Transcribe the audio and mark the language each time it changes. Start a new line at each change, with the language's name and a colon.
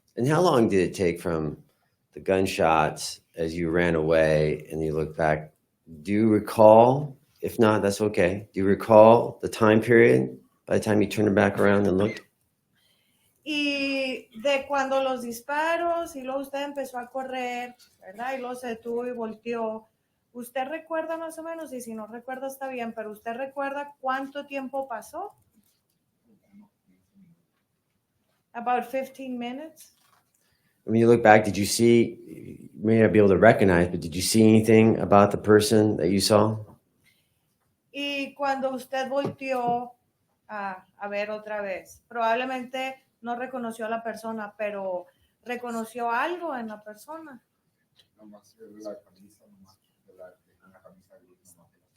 English: And how long did it take from the gunshots as you ran away and you look back? Do you recall? If not, that's okay. Do you recall the time period by the time you turned back around and looked?
Spanish: Y de cuando los disparos y luego usted empezó a correr, ¿verdad? Y luego se detuvo y volteó. ¿Usted recuerda más o menos? Y si no recuerda está bien, pero ¿usted recuerda cuánto tiempo pasó?
English: About 15 minutes. When you look back, did you see, you may not be able to recognize, but did you see anything about the person that you saw?
Spanish: Y cuando usted volteó a ver otra vez, probablemente no reconoció a la persona, pero reconoció algo en la persona. Nomás la camisa, nomás una camisa gris, nomás.